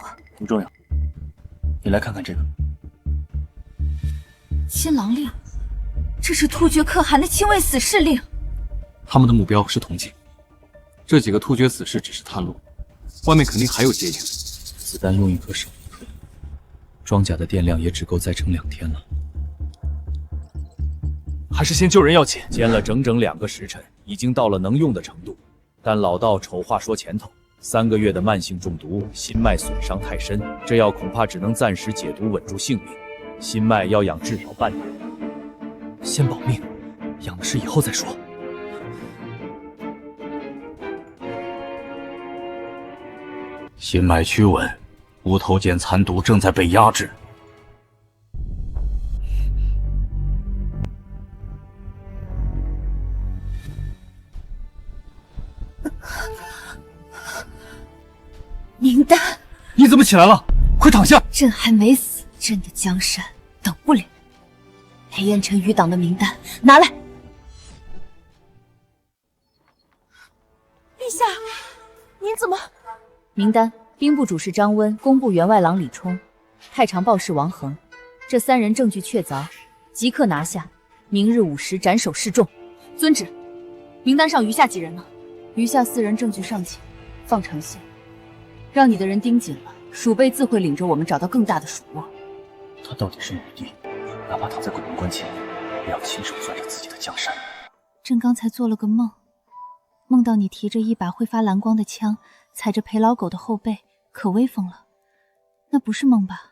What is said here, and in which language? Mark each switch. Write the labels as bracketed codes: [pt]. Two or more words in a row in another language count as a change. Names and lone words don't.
[zh] 不重要。你來看看這個金狼令，這是突厥可汗的親衛死士令。他們的目標是銅鏡，這幾個突厥死士只是探路，外面肯定還有接應。子彈用1顆少1顆，裝甲的電量也只夠再撐2天了。還是先救人要緊。煎了整整2個時辰，已經到了能用的程度。但老道醜話說前頭，3個月的慢性中毒，心脈損傷太深，這藥恐怕只能暫時解毒穩住性命。心脈要養至少半年。先保命，養的事以後再說。心脈趨穩，無頭繭殘毒正在被壓制。名单，你怎麼起來了？快躺下！朕還沒死，朕的江山等不了。裴彥臣餘黨的名單拿來。陛下，您怎麼？名單：兵部主事張溫，工部員外郎李衝，太常報事王恆。這3人證據確鑿，即刻拿下。明日5時斬首示眾。遵旨。名單上餘下幾人呢？餘下4人證據尚淺，放長線。讓你的人盯緊了，鼠輩自會領着我們找到更大的鼠窩。他到底是女帝，哪怕躺在鬼門關前，也要親手攥着自己的江山。朕剛才做了個夢，夢到你提着一把會發藍光的槍，踩着裴老狗的後背，可威風了。那不是夢吧？